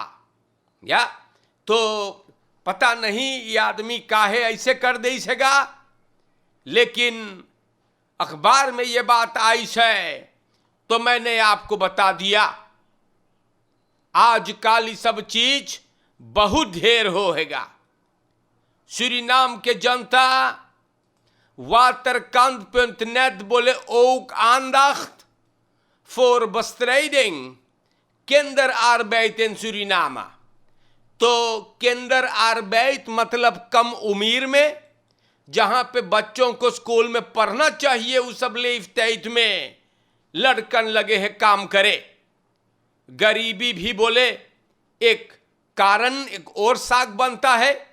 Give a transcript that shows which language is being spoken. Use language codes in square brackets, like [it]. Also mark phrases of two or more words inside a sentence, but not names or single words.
[hns] या तो पता नहीं ये आदमी काहे ऐसे कर दे सगा, लेकिन अखबार में ये बात आई है तो मैंने आपको बता दिया। आजकल ये सब चीज बहुत ढेर होएगा। सूरीनाम के जनता [nl] waterkant.net बोले ook aandacht voor bestrijding kinderarbeid in Suriname। [hns] तो kinderarbeid मतलब कम उम्र में जहां पे बच्चों को स्कूल में पढ़ना चाहिए उस सब लेफ्ट में लड़कन लगे हैं काम करे। गरीबी भी बोले एक कारण, एक और साग बनता है।